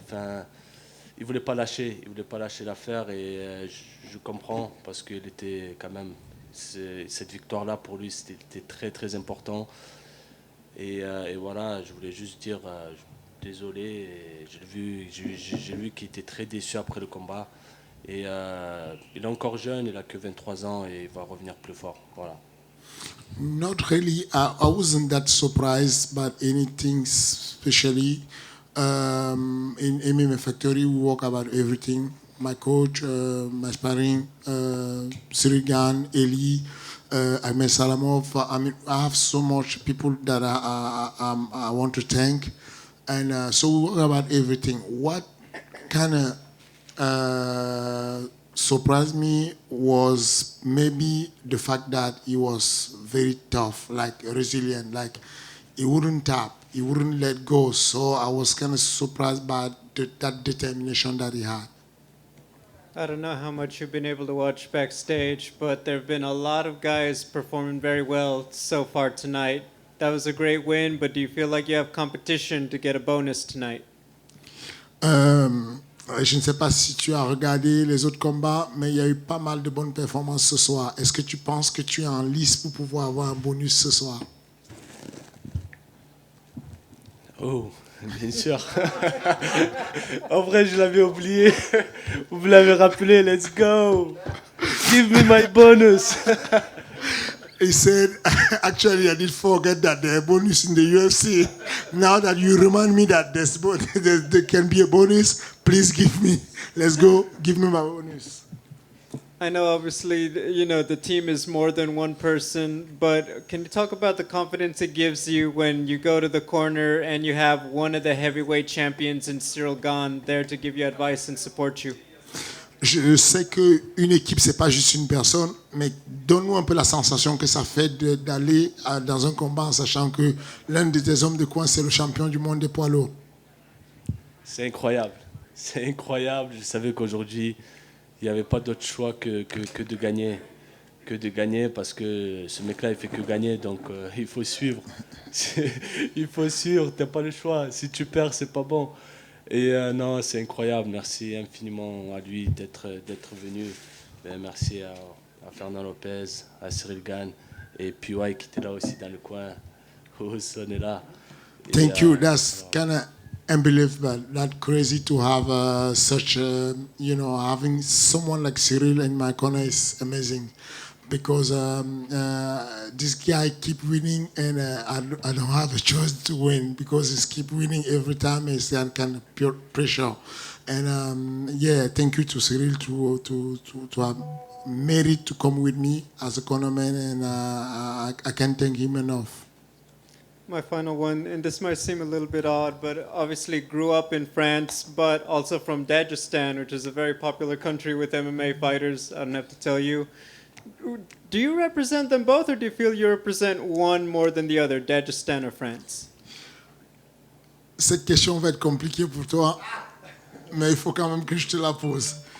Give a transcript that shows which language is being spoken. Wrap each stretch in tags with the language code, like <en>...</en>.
<fr>Enfin, il voulait pas lâcher l'affaire et je comprends parce qu'il était quand même, cette victoire-là pour lui c'était très très important. Et voilà, je voulais juste dire désolé. Et j'ai vu qu'il était très déçu après le combat. Et il est encore jeune, il a que 23 ans et il va revenir plus fort. Voilà.</fr> <en>Not really. I wasn't that surprised by anything, especially in MMA Factory. We talk about everything. My coach, my sparring, Cyril Gann, Eli, Ahmed Salamov. I mean, I have so much people that I want to thank. And so we talk about everything. What kind of surprised me was maybe the fact that he was very tough, like resilient, like he wouldn't tap, he wouldn't let go. So I was kind of surprised by that determination that he had. I don't know how much you've been able to watch backstage, but there have been a lot of guys performing very well so far tonight. That was a great win, but do you feel like you have competition to get a bonus tonight?</en> <fr>Je ne sais pas si tu as regardé les autres combats, mais il y a eu pas mal de bonnes performances ce soir. Est-ce que tu penses que tu es en lice pour pouvoir avoir un bonus ce soir? Oh, bien sûr. En vrai, je l'avais oublié. Vous me l'avez rappelé,</fr> <en>let's go. Give me my bonus. He said, actually, I did forget that there are bonus in the UFC. Now that you remind me that there can be a bonus, please give me. Let's go. Give me my bonus. I know, obviously, the team is more than one person, but can you talk about the confidence it gives you when you go to the corner and you have one of the heavyweight champions in Cyril Gann there to give you advice and support you?</en> <fr>Je sais qu'une équipe, c'est pas juste une personne, mais donne-nous un peu la sensation que ça fait d'aller dans un combat en sachant que l'un de tes hommes de coin, c'est le champion du monde des poids lourds. C'est incroyable. C'est incroyable. Je savais qu'aujourd'hui, il n'y avait pas d'autre choix que de gagner. Que de gagner parce que ce mec-là, il fait que gagner. Donc, il faut suivre. Il faut suivre. Tu n'as pas le choix. Si tu perds, c'est pas bon. Et non, c'est incroyable. Merci infiniment à lui d'être venu. Merci à Fernand Lopez, à Cyril Gann et PY qui était là aussi dans le coin. Son est là.</fr> <en>Thank you. That's kind of unbelievable. That's crazy to have such, having someone like Cyril in my corner is amazing. Because this guy keep winning and I don't have a choice to win because he's keep winning every time. It's that kind of pure pressure. And thank you to Cyril to have made it to come with me as a cornerman, and I can't thank him enough. My final one, and this might seem a little bit odd, but obviously grew up in France, but also from Dagestan, which is a very popular country with MMA fighters. I don't have to tell you. Do you represent them both, or do you feel you represent one more than the other, Dagestan or France?</en> <fr>Cette question va être compliquée pour toi, mais il faut quand même que je te la pose.</fr>